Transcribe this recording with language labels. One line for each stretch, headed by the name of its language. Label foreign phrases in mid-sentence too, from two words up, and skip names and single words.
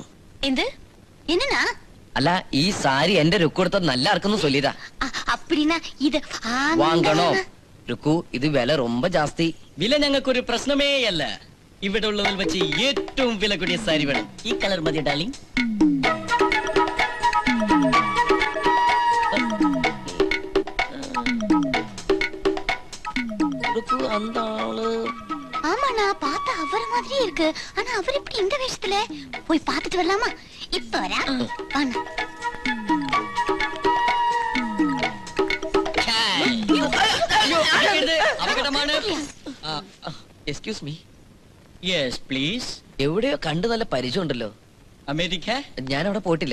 Malayalam: എന്ത്? എന്നാ? അല്ല, ഈ സാരി എന്റെ രുക്കു എടുത്ത നല്ല ആർക്കൊന്നും ചൊല്ലിയതാ. ഇത് വാങ്ങണോ രുക്കു? ഇത് വില ரொம்ப ജാസ്തി. വില ഞങ്ങൾക്കൊരു പ്രശ്നമേ അല്ല. ഇവിടെ ഉള്ളതിൽ വെച്ച് ഏറ്റവും വില കൂടിയ സാരി വേണം. ഈ കളർ മതി ഡാർലിംഗ്.
Tamil: அந்த ஆளு ஆமாண்ணா, பார்த்தா அவர் மாதிரியே இருக்கு. ஆனா அவர் இப்படி இந்த வேஷத்துல போய் பார்த்துட்டு வரலாமா? இப்ப வரா.
English: Excuse me. Yes please.
Malayalam: എവിടെയോ കണ്ടു നല്ല പരിചയം ഉണ്ടല്ലോ. അമേരിക്ക? ഞാൻ അവിടെ പോയിട്ടില്ല.